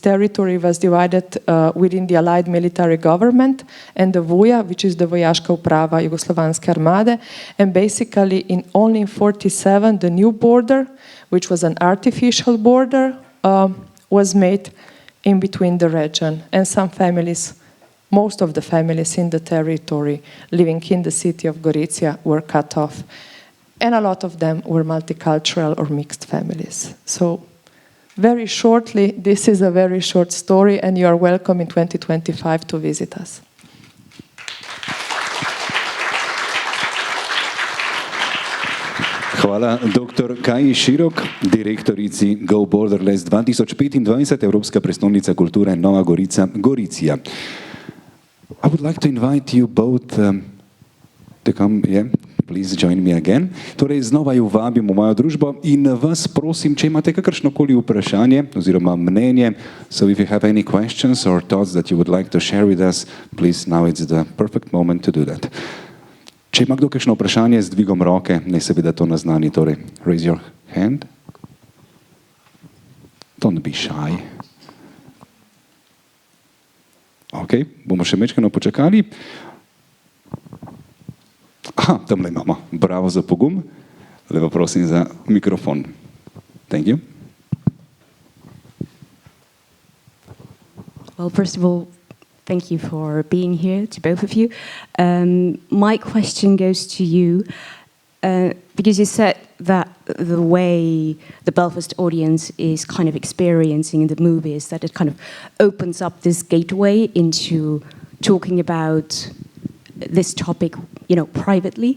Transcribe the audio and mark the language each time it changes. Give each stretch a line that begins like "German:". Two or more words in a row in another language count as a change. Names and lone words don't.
English: territory was divided within the Allied military government, and the Vuja, which is the Vojaška uprava Jugoslovanske armade, and basically only in 47, the new border, which was an artificial border, was made in between the region, and some families, most of the families in the territory living in the city of Gorizia were cut off. And a lot of them were multicultural or mixed families. So very shortly, this is a very short story, and you are welcome in 2025 to visit us.
Slovenian: Hvala dr. Kaji Širok, direktorici Go Borderless 2025, Evropska prestolnica kulture Nova Gorica, Goricija.
English: I would like to invite you both to come, please join me again.
Slovenian: Torej, znova ju vabim v mojo družbo in vas prosim, če imate kakršnokoli vprašanje oziroma mnenje,
English: so if you have any questions or thoughts that you would like to share with us, please, now it's the perfect moment to do that.
Slovenian: Če ima kdo kakšno vprašanje z dvigom roke, naj seveda to naznani, torej,
English: raise your hand. Don't be shy.
Slovenian: Ok, bomo še mečkano počakali. Aha, tamle imamo. Bravo za pogum. Lepo prosim za mikrofon.
English: Thank you. Well, first of all, thank you for being here, to both of you. My question goes to you, because you said that the way the Belfast audience is kind of experiencing the movie is that it kind of opens up this gateway into talking about this topic, privately.